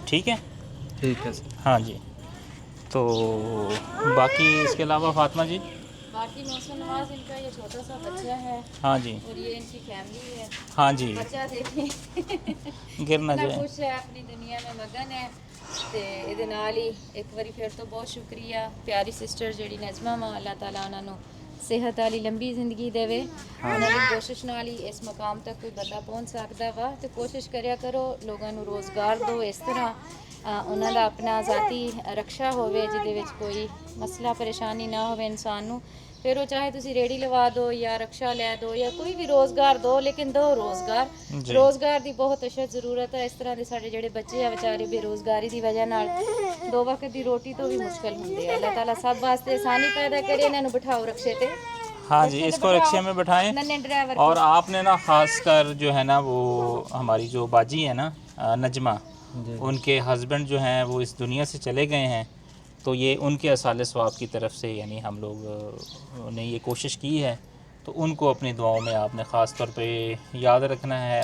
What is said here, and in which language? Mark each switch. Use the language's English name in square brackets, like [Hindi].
[Hindi] ठीक है। ठीक है सर। हाँ जी, तो बाकी इसके अलावा फ़ातिमा जी, बाकी मौसम नवाज इनका ये छोटा सा बच्चा है हाँ जी, और ये इनकी फैमिली है। हाँ जी, बच्चा देखें गिर ना इतना जाए। खुश है, अपनी दुनिया में मगन है। [Punjabi] ਤੇ ਇਹਦੇ ਨਾਲ ਹੀ ਇੱਕ ਵਾਰੀ ਫਿਰ ਤੋਂ ਬਹੁਤ ਸ਼ੁਕਰੀਆ ਪਿਆਰੀ ਸਿਸਟਰ ਜਿਹੜੀ ਨਜ਼ਮਾ ਮਾਂ, ਅੱਲਾਹ ਤਾਲਾ ਉਹਨਾਂ ਨੂੰ ਸਿਹਤ ਵਾਲੀ ਲੰਬੀ ਜ਼ਿੰਦਗੀ ਦੇਵੇ। ਉਹਨਾਂ ਦੀ ਕੋਸ਼ਿਸ਼ ਨਾਲ ਹੀ ਇਸ ਮੁਕਾਮ ਤੱਕ ਕੋਈ ਬੰਦਾ ਪਹੁੰਚ ਸਕਦਾ ਵਾ, ਤੇ ਕੋਸ਼ਿਸ਼ ਕਰਿਆ ਕਰੋ ਲੋਕਾਂ ਨੂੰ ਰੋਜ਼ਗਾਰ ਦਿਓ ਇਸ ਤਰ੍ਹਾਂ ਉਹਨਾਂ ਦਾ ਆਪਣਾ ਜ਼ਾਤੀ ਰਕਸ਼ਾ ਹੋਵੇ ਜਿਹਦੇ ਵਿੱਚ ਕੋਈ ਮਸਲਾ ਪਰੇਸ਼ਾਨੀ ਨਾ ਹੋਵੇ ਇਨਸਾਨ ਨੂੰ। ਫਿਰ ਉਹ ਚਾਹੇ ਤੁਸੀਂ ਰੇੜੀ ਲਵਾ ਦਿਓ ਜਾਂ ਰਕਸ਼ਾ ਲੈ ਦਿਓ ਜਾਂ ਕੋਈ ਵੀ ਰੋਜ਼ਗਾਰ ਦਿਓ, ਲੇਕਿਨ ਦਿਓ ਰੋਜ਼ਗਾਰ। ਜੀ। ਰੋਜ਼ਗਾਰ ਦੀ ਬਹੁਤ ਅਸ਼ਦ ਜ਼ਰੂਰਤ ਹੈ। ਇਸ ਤਰ੍ਹਾਂ ਦੇ ਸਾਡੇ ਜਿਹੜੇ ਬੱਚੇ ਆ ਵਿਚਾਰੇ ਬੇਰੋਜ਼ਗਾਰੀ ਦੀ ਵਜ੍ਹਾ ਨਾਲ ਦੋ ਵਕਤ ਦੀ ਰੋਟੀ ਤੋਂ ਵੀ ਮੁਸ਼ਕਲ ਹੁੰਦੇ ਆ। ਅੱਲਾਹ ਤਾਲਾ ਸਭ ਵਾਸਤੇ ਆਸਾਨੀ पैदा करे। ਇਹਨਾਂ ਨੂੰ ਬਿਠਾਓ रक्शे पे। [Hindi] हाँ जी, इसको रिक्शे में बैठाएं। नन्हे ड्राइवर और आपने ना ख़ास कर जो है ना, वो हमारी जो बाजी है ना नजमा, जी उनके हस्बैंड जो हैं वो इस दुनिया से चले गए हैं, तो ये उनके असाले स्वाब की तरफ से यानी हम लोग ने ये कोशिश की है, तो उनको अपनी दुआओं में आपने ख़ास तौर पे याद रखना है।